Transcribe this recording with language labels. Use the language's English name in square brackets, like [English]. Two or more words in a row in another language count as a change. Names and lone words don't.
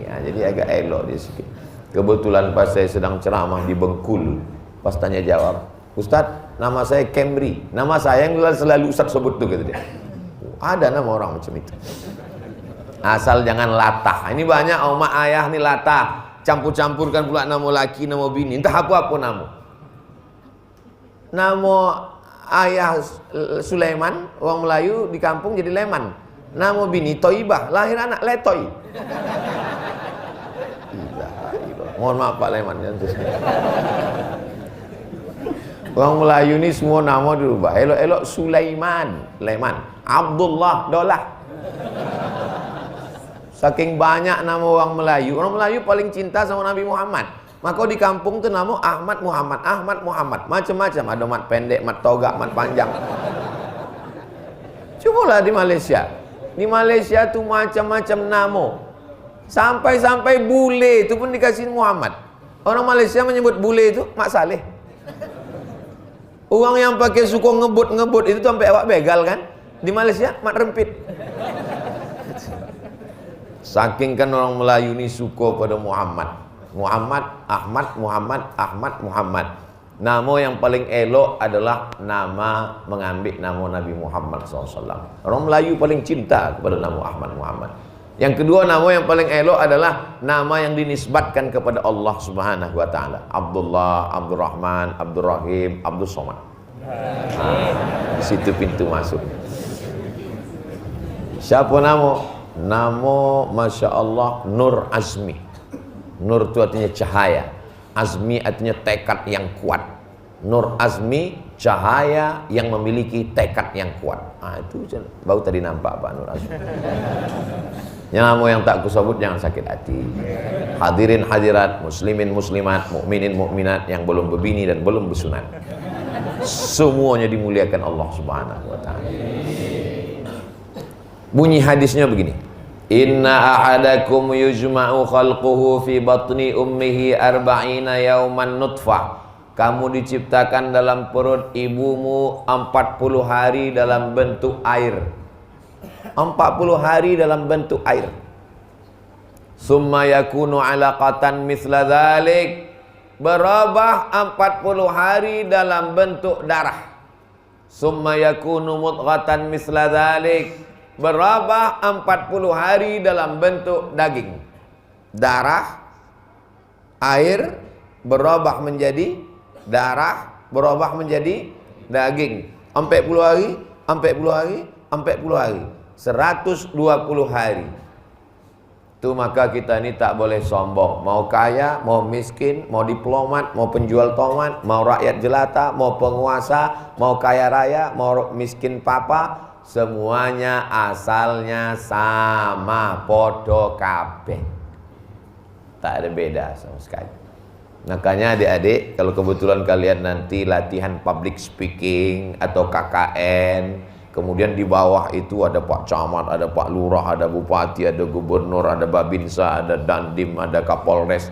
[Indonesian] Jadi agak elok dia sikit. Kebetulan pas saya sedang ceramah di Bengkulu, pas tanya jawab, Ustadz, nama saya Camry. Nama saya yang selalu Ustadz sebut tuh, kata dia. Ada nama orang macam itu. Asal jangan latah. Ini banyak oma ayah nih latah. Campur-campurkan pula nama laki, nama bini. Entah apa-apa nama. Nama ayah Sulaiman, orang Melayu di kampung jadi Leman. Nama bini Toibah, lahir anak Letoy. Mohon maaf Pak Leman. Orang Melayu ini semua nama dirubah. Elok-elok Sulaiman, Leman. Abdullah, Dolah. Saking banyak nama orang Melayu paling cinta sama Nabi Muhammad. Maka di kampung tuh nama Ahmad Muhammad, Ahmad Muhammad, macam-macam. Ada mat pendek, mat togak, mat panjang. Cobalah di Malaysia. Di Malaysia tuh macam-macam nama. Sampai-sampai bule itu pun dikasih Muhammad. Orang Malaysia menyebut bule itu Mak Saleh. Orang yang pakai suku ngebut itu tuh sampai awak begal kan? Di Malaysia Mat Rempit. Saking kan orang Melayu ini suka pada Muhammad. Muhammad, Ahmad, Muhammad, Ahmad, Muhammad. Nama yang paling elok adalah nama mengambil nama Nabi Muhammad SAW. Orang Melayu paling cinta kepada nama Ahmad Muhammad. Yang kedua, nama yang paling elok adalah nama yang dinisbatkan kepada Allah [Arabic] سبحانه وتعالى. [Indonesian] Abdullah, Abdurrahman, Abdurrahim, Abdul Somad. Di situ pintu masuk. Siapa nama? Nama [Arabic] ما شاء الله [Indonesian] Nur Azmi. Nur itu artinya cahaya, Azmi artinya tekad yang kuat. Nur Azmi, cahaya yang memiliki tekad yang kuat. Itu baru tadi nampak Pak Nur Azmi. Nama yang tak kusebut jangan sakit hati. Hadirin hadirat, muslimin muslimat, mukminin mukminat yang belum berbini dan belum bersunat, semuanya dimuliakan Allah [Arabic] سبحانه وتعالى. [Indonesian] Bunyi hadisnya begini: [Arabic] إن أحدكم يجمع خلقه في بطن أمه أربعين يوما نطفة. [Indonesian] Kamu diciptakan dalam perut ibumu 40 hari dalam bentuk air. 40 hari dalam bentuk air. [Arabic] ثم يكون علقة مثل ذلك. [Indonesian] berubah 40 hari dalam bentuk darah. [Arabic] ثم يكون مضغة مثل ذلك, [Indonesian] berubah 40 hari dalam bentuk daging. Darah, air berubah menjadi darah, berubah menjadi daging. 40 hari, 40 hari, 40 hari, 120 hari. Itu maka kita ini tak boleh sombong. Mau kaya, mau miskin, mau diplomat, mau penjual tomat, mau rakyat jelata, mau penguasa, mau kaya raya, mau miskin papa, semuanya asalnya sama, [Javanese] podo kabeh. [Indonesian] Tak ada beda sama sekali. Makanya adik-adik, kalau kebetulan kalian nanti latihan [English] public speaking [Indonesian] atau KKN, kemudian di bawah itu ada Pak Camat, ada Pak Lurah, ada Bupati, ada Gubernur, ada Babinsa, ada Dandim, ada Kapolres.